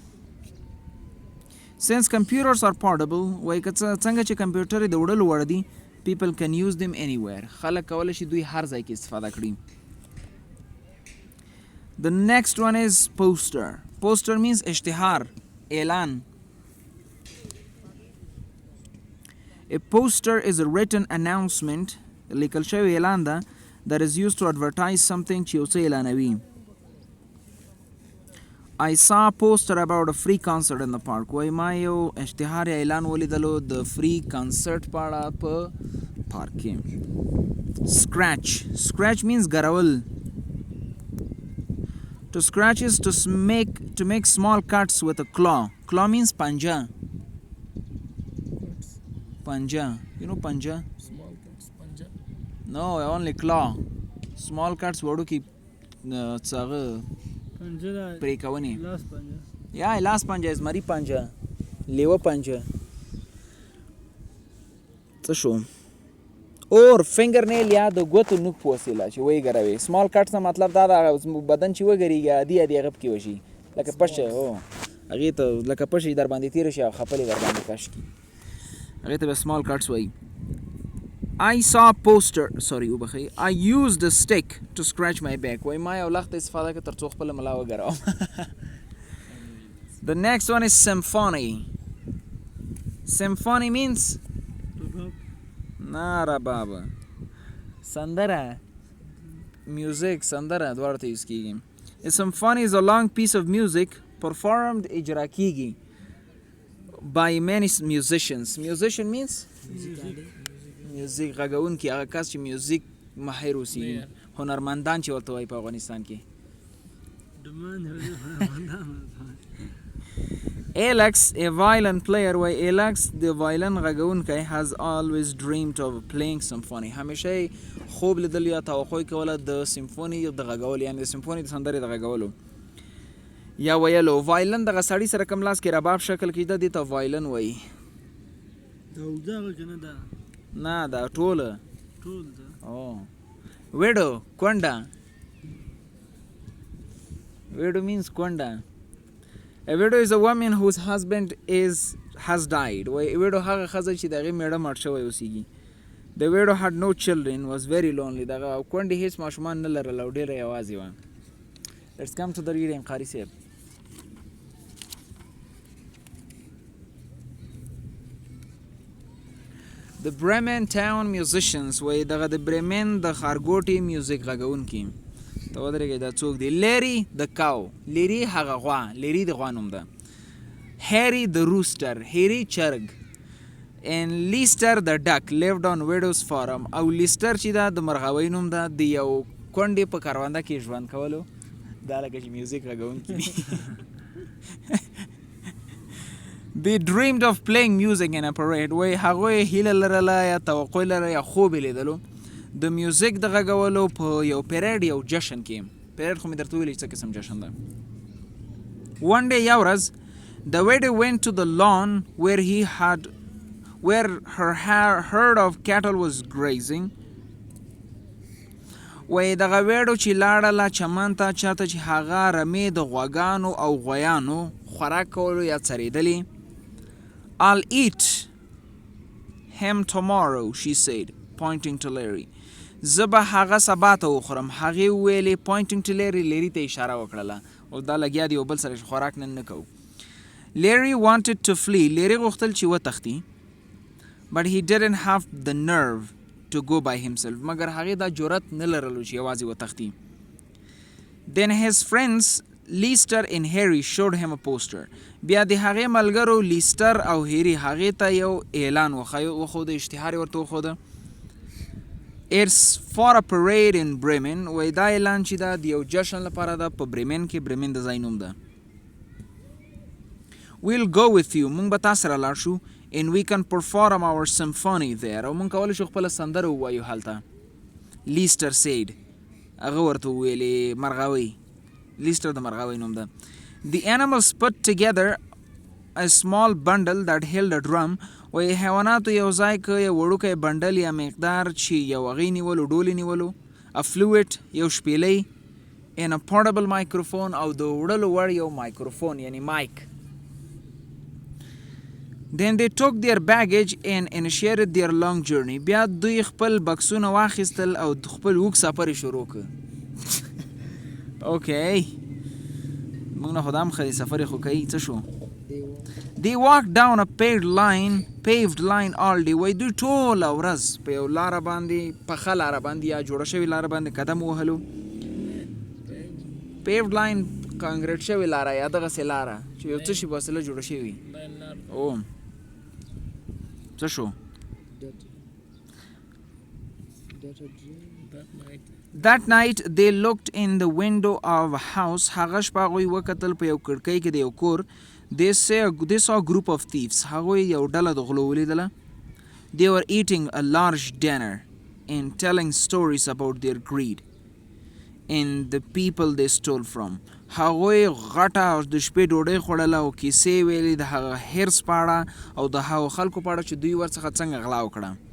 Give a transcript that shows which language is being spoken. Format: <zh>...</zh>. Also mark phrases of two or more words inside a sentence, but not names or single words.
<en>Since computers are portable,</en> <ps>وای که څنګه چې کمپیوټر د وړلو وړ دي</ps> <en>people can use them anywhere</en> <ps>خلک کولی شي دوی هر ځای کې استفاده کړي</ps> <en>The next one is poster means</en> <ps>اشتهار اعلان</ps> <en>A poster is a written announcement</en> <ps>لیکل شوی اعلان ده</ps> <en>that is used to advertise something</en> <ps>چې یو څه اعلانوي</ps> <en>I saw a poster about a free concert in the park.</en> <ps>وای ما یو اشتهار یا اعلان ولیدلو د</ps> <en>free concert</en> <ps>په اړه په پارک کې</ps> <en>scratch means</en> <ps>ګرول</ps> <en>to scratch is to make small cuts with a claw means</en> <ps>پنجه</ps> <en>you know</en> <ps>پنجه</ps> <en>small cuts پنجه no only claw small cuts</en> <ps>وړو کې څاغه پرې کوونې یا لاس پنجه زمري پنجه لیوه پنجه څه شو</ps> <en>or finger nail</en> <ps>یا د ګوتو نوک په وسیله چې وی ګروي</ps> <en>small cuts</en> <ps>نه مطلب دا بدن چې وګریږي عادي هغه پکې وشي لکه پشه هغې ته لکه پشه در باندې تېره شي او خپلې در باندې کش کړي هغې ته به</ps> <en>small cuts</en> <ps>وایي</ps> <en>I saw a poster I used a stick to scratch my back</en> <ps>وای ما یو لخت استفاده کړه تر څو خپل ملا وګراوم</ps> <en>The next one is symphony means</en> <ps>ناره بابا سندره music سندره دواړه ته یوز کیږي</ps> <en>A symphony is a long piece of music performed</en> <ps>اجرا کیږي</ps> <en>by many musician means</en> <ps>میوزیک غږونکي هغه کس چې میوزیک ماهر اوسي هنرمندان چې ورته وایي په افغانستان کې</ps> <en>Alex a violin player</en> <ps>وای Alex د وایلن غږونکی</ps> <en>has always dreamed of playing symphony</en> <ps>همیشه خوب لیدل یا توقع کوله د سیمفوني د غږولو یعنې د سیمفوني د سندرې د غږولو یا ویلو وایلن دغه سړي سره کوم لاس کې رباب شکل کېده دې ته وایلن وایي نه دا ټوله</ps> <en>widow کونډه widow means کونډه A widow is a woman whose husband has died.</en> <ps>وای widow هغه ښځه چې د هغې مېړه مړ شوی اوسیږي</ps> <en>The widow had no children, was very lonely.</en> <ps>دغه کونډې هیڅ ماشومان نه لرل او ډېره یوازې وه.</ps> <en>Let's come to the reading,</en> <ps>قاري صاحب.</ps> <en>The Bremen town musicians</en> <ps>وایي دغه د برمن د ښارګوټي میوزیک غږونکي. ته ودرېږئ دا څوک دی؟ لیری د کاو. لیری هغه غوا. لیری د غوا نوم ده. هیری د روسټر. هیری چرګ.</ps> <en>And لیسټر د ډک lived on widows farm.</en> <ps>او لیسټر چې دا د مرغاوۍ نوم ده د یو کونډې په کرونده کې ژوند کولو. دا لکه چې میوزیک غږونکي دي.</ps> <en>They dreamed of playing music in a parade.</en> <ps>وایي هغوی هیله لرله یا توقع لرله یا خوب یې لیدلو د میوزیک د غږولو په یو پیریډ یو جشن کې. پیریډ خو مې درته ویلي څه قسم جشن ده.</ps> <en>One day</en> <ps>یو ورځ</ps> <en>the widow went to the lawn where her herd of cattle was grazing.</en> <ps>وایي دغه ویډو چې لاړله چمن ته چاته چې هغه رمې د غواګانو او غویانو خوراک کولو یا څرېدلې.</ps> <en>I'll eat him tomorrow, she said, pointing to Larry.</en> <ps>زه به هغه سبا ته وخورم. هغې وویلې</ps> <en>pointing to Larry.</en> <ps>لیري ته اشاره وکړله. اوس دا لګیا دی یو بل سره خوراک نن نه کوو.</ps> <en>Larry wanted to flee.</en> <ps>لیري غوښتل چې وتښتي.</ps> <en>But he didn't have the nerve to go by himself.</en> <ps>مګر هغې دا جرأت نه لرلو چې یوازې وتښتي.</ps> <en>Then his friends لیسټر and Harry showed him a poster.</en> <ps>بیا د هغې ملګرو لیسټر او هیری هغې ته یو اعلان وښوده. اشتهار یې ورته وښوده.</ps> <en>It's for a parade in Bremen.</en> <ps>وایي دا اعلان چې دا د یو جشن لپاره ده په برمن کې. برمن د ځای نوم ده.</ps> <en>We'll go with you.</en> <ps>مونږ به تا سره لاړ شو.</ps> <en>And we can perform our symphony there.</en> <ps>او مونږ کولی شو خپله سندره ووایو هلته. لیسټر said. هغه ورته وویلې مرغاوۍ. لیسټر د مرغاوۍ نوم ده.</ps> <en>The animals put together a small bundle that held a drum.</en> <ps>وایي حیواناتو یو ځای که یو وړوکی بنډل یا مقدار چې یو هغې نیولو ډولې نیولو.</ps> <en>A flute</en> <ps>یو شپیلۍ.</ps> <en>And a portable microphone</en> <ps>او د وړلو وړ یو مایکروفون یعنی مایک.</ps> <en>Then they took their baggage and initiated their long journey.</en> <ps>بیا دوی خپل بکسونه واخیستل او خپل اوږد سفر یې شروع کړ.</ps> <en>Okay.</en> <ps>موږ نه خو دا هم ښه دی سفر یې خو کوي. څه شو؟</ps> <en>They walked down a paved line all day.</en> <ps>وایي دوی ټوله ورځ په یو لاره باندې پخه لاره باندې یا جوړه شوې لاره باندې قدم ووهلو. paved line کانکریټ شوې لاره یا دغسې لاره چې یو څه شي په وسیله جوړه شوې. او څه شو؟</ps> <en>That night they looked in the window of a house.</en> <ps>هغه شپه هغوی وکتل په یو کړکۍ کې د یو کور.</ps> <en>They saw a group of thieves.</en> <ps>هغوی یو ډله د غلو ولیدله.</ps> <en>They were eating a large dinner and telling stories about their greed and the people they stole from.</en> <ps>هغوی غټه د شپې ډوډۍ خوړله او کیسې ویلې د هغه حرص په اړه او د هغو خلکو په اړه چې دوی ورڅخه څنګه غلا وکړه.</ps>